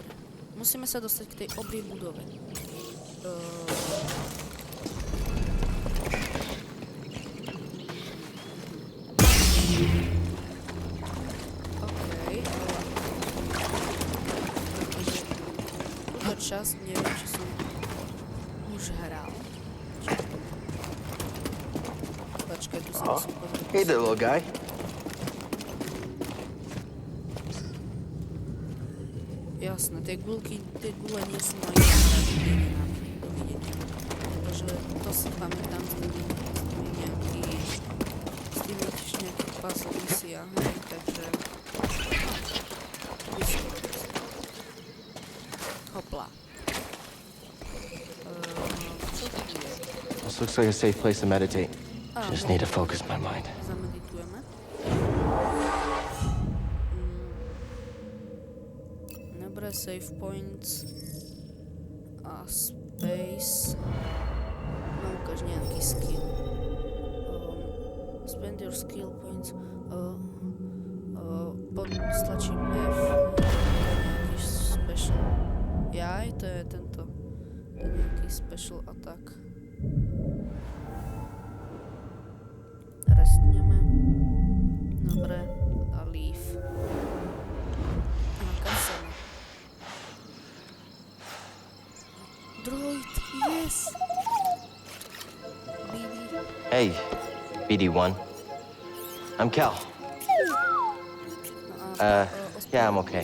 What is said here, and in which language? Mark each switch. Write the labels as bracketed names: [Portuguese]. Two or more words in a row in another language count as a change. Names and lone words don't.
[Slovak] Musíme sa dostať k tej obrej budove. Okej, túto časť neviem, či som už hral. Počkaj, tu sa musím pozrieť. [English] Hey there, little guy. [Slovak] Jasné, tie gule nie sú moje náhrady, dovidenia. Pretože to si pamätám s tými tiež nejaký puzzle misia, hej, takže... Hopla. Čo to je? [English] This looks like a safe place to meditate. Just need to focus my mind. [Slovak] Zameditujeme. Dobre, [English] save points [Slovak] a space. No, ukáž nejaký skill. [English] Spend your skill points. [Slovak] Stlačím F. Nejaký special. Jaj, to je tento. To je nejaký [English] special attack. [Slovak] Restneme. Dobre, a leave. [English] Droid, yes! Hey, BD1. I'm Cal. Yeah, I'm okay.